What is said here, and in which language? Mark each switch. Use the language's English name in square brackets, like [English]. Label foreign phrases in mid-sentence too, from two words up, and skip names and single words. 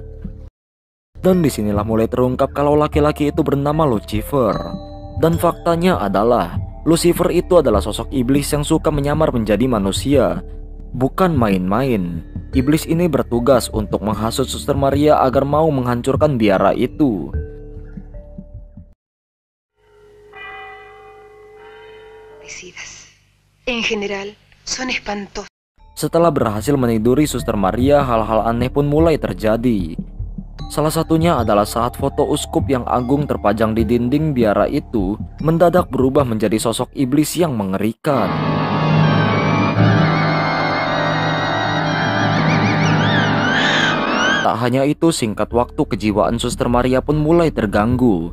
[Indonesian] Dan disinilah mulai terungkap kalau laki-laki itu bernama Lucifer. Dan faktanya adalah Lucifer itu adalah sosok iblis yang suka menyamar menjadi manusia. Bukan main-main. Iblis ini bertugas untuk menghasut Suster Maria agar mau menghancurkan biara itu. [Spanish] En general, son espantosos. [Indonesian] Setelah berhasil meniduri Suster Maria, hal-hal aneh pun mulai terjadi. Salah satunya adalah saat foto uskup yang agung terpajang di dinding biara itu mendadak berubah menjadi sosok iblis yang mengerikan. Tak hanya itu, singkat waktu kejiwaan Suster Maria pun mulai terganggu.